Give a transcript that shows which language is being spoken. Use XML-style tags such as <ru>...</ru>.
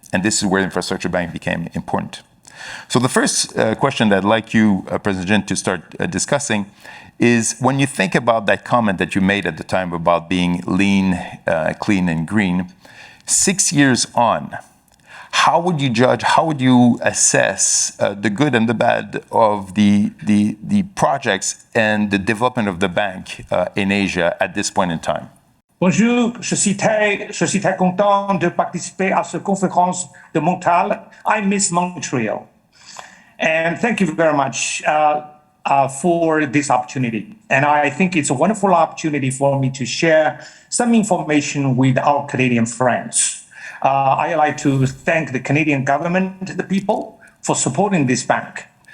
<en>And this is where the Infrastructure Bank became important. So the first question that I'd like you, President Jin, to start discussing is when you think about that comment that you made at the time about being lean, clean, and green, 6 years on, how would you judge, how would you assess the good and the bad of the projects and the development of the bank in Asia at this point in time?</en> <fr>Bonjour, je suis très content de participer à cette conférence de Montréal.</fr> <en>I miss Montreal. And thank you very much for this opportunity. And I think it's a wonderful opportunity for me to share some information with our Canadian friends. I'd like to thank the Canadian government, the people, for supporting this bank.</en>